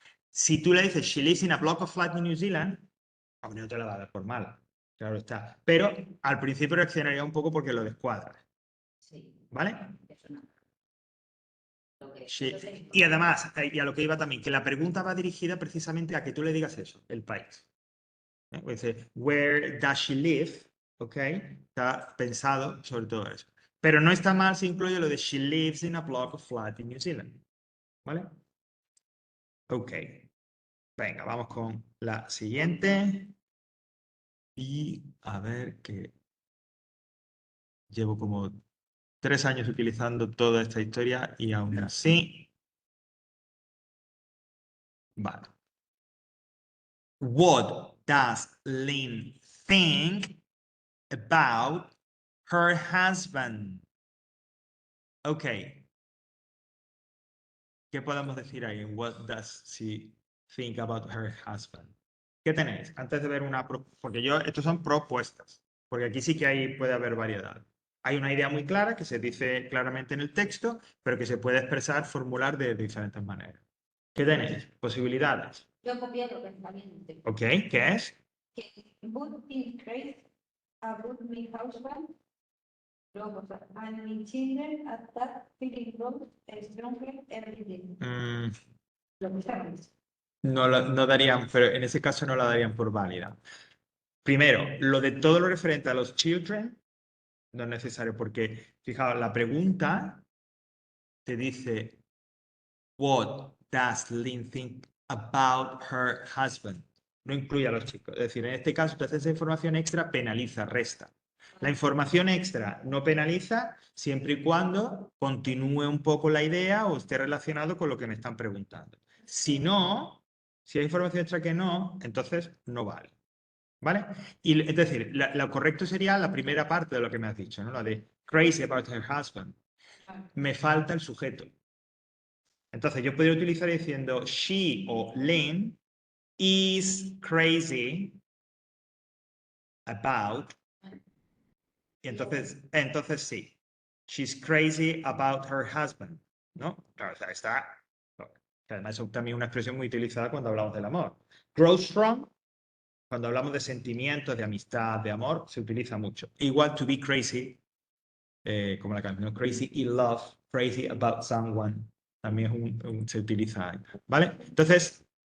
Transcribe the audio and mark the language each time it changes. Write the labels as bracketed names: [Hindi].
[Spanish] Si tú le dices, [English] she lives in a block of flats in New Zealand, [Spanish] a no te la va a dar por mal, claro está. Pero al principio reaccionaría un poco porque lo descuadra. ¿Vale? Sí. Y además, y a lo que iba también, que la pregunta va dirigida precisamente a que tú le digas eso, el país. Dice, [English] where does she live? ¿Ok? [Spanish] Está pensado sobre todo eso. Pero no está mal si incluye lo de [English] she lives in a block of flat in New Zealand. [Spanish] ¿Vale? Ok. Venga, vamos con la siguiente. Y a ver que llevo como 3 años utilizando toda esta historia y aún así. Vale. [English] What does Lynn think about her husband? Ok. [Spanish] ¿Qué podemos decir ahí? [English] What does she think about her husband? [Spanish] ¿Qué tenéis? Antes de ver porque estos son propuestas, porque aquí sí que puede haber variedad. Hay una idea muy clara que se dice claramente en el texto, pero que se puede expresar, formular de diferentes maneras. ¿Qué tenéis? Posibilidades. Yo he copiado pensamiento. Ok, ¿qué es? [English] Would be great about my husband. [Spanish] Luego, [English] and my children at that feeling growth stronger every day. [Spanish] Lo que sabes. No darían, pero en ese caso no la darían por válida. Primero, lo de todo lo referente a los children no es necesario porque, fijaos, la pregunta te dice, [English] what does Lynn think about her husband? [Spanish] No incluye a los chicos. Es decir, en este caso, entonces esa información extra penaliza, resta. La información extra no penaliza siempre y cuando continúe un poco la idea o esté relacionado con lo que me están preguntando. Si no, si hay información extra que no, entonces no vale. ¿Vale? Y es decir, lo correcto sería la primera parte de lo que me has dicho, ¿no? La de [English] crazy about her husband. [Spanish] Me falta el sujeto. Entonces yo podría utilizar diciendo she o [English] Lynn is crazy about. [Spanish] Y entonces sí. [English] She's crazy about her husband. [Spanish] ¿No? Claro, o sea, está. Además, es también una expresión muy utilizada cuando hablamos del amor. [English] Grow strong. [Spanish] Cuando hablamos de sentimientos, de amistad, de amor, se utiliza mucho. Igual [English] to be crazy, [Spanish] como la canción Crazy in Love, Crazy About Someone, también se utiliza. ¿Vale? Entonces,